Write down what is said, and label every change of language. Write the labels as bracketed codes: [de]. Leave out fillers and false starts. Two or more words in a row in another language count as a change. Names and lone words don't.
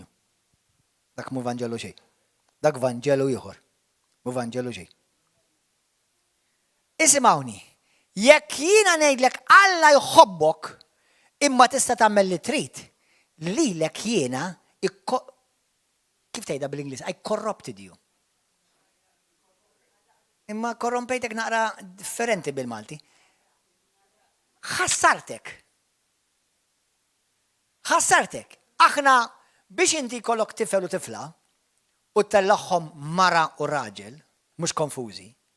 [mt] Dak mu Vanġelu xejn. Dak Vanġelu ieħor. Mu Vanġelu xejn. Isimgħuni, jekk jiena ngħidlek Alla jħobbok imma tista' tagħmel li trid, lilek jiena kif tgħidha bl-Ingliż? [en] I corrupted you. [mt] Imma korrompejtek naqra differenti bil-Malti. Ħassartek. Ħassartek. Aħna biex inti kollok tifel u tifla u tellaħħom mara u raġel, mhux konfużi.